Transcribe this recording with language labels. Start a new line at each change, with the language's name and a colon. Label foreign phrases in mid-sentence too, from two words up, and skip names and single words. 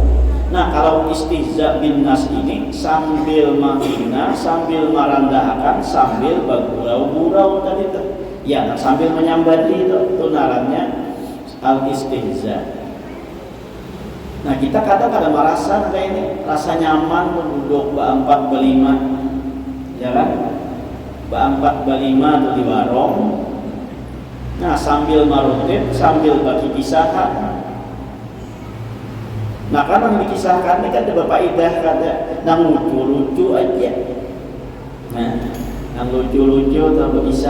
Indonesian: Nah kalau
Arabic: الاستهزاء بالناس
Indonesian: ini sambil menghina, sambil merendahkan, sambil bergurau-gurau tadi itu.
Banjar: Ya, sambil menyambati itu narannya al-istihza. Nah kita kadang-kadang merasa kayak ini, rasa nyaman duduk ba-4 ba-5, ya kan? Ba-4 ba-5 tuh di warung. Nah sambil marutip, sambil bagi kisahan. Nah kan yang dikisahkan ini kan ada bapak idah kata nang lucu-lucu aja. Nah, nang lucu-lucu atau berkisah.